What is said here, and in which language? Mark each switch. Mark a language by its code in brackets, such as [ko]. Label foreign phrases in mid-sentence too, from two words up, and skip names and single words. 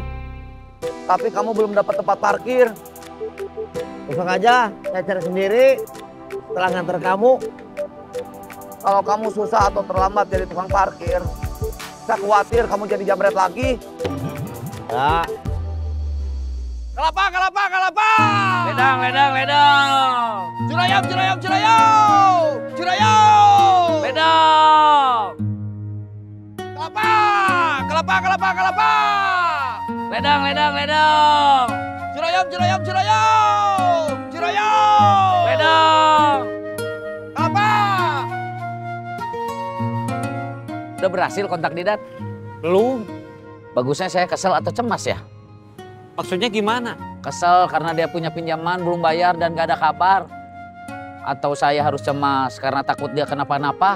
[id] Tapi kamu belum dapat tempat parkir. Langsung aja, saya cari sendiri. Setelah nganter kamu. Kalau kamu susah atau terlambat jadi tukang parkir, saya khawatir kamu jadi jambret lagi. Ya. Kelapa, kelapa, kelapa! Ledang, ledang, ledang! Jurayam, jurayam, jurayam! Jurayam! Ledang! Kelapa! Kelapa, kelapa, kelapa! Ledang, ledang, ledang! Jurayam, jurayam, jurayam! Jurayam! Ledang! Kelapa! Udah berhasil kontak Didan? Belum. Bagusnya saya kesel atau cemas ya? Maksudnya gimana? Kesel karena dia punya pinjaman belum bayar dan gak ada kabar. Atau saya harus cemas karena takut dia kenapa-napa?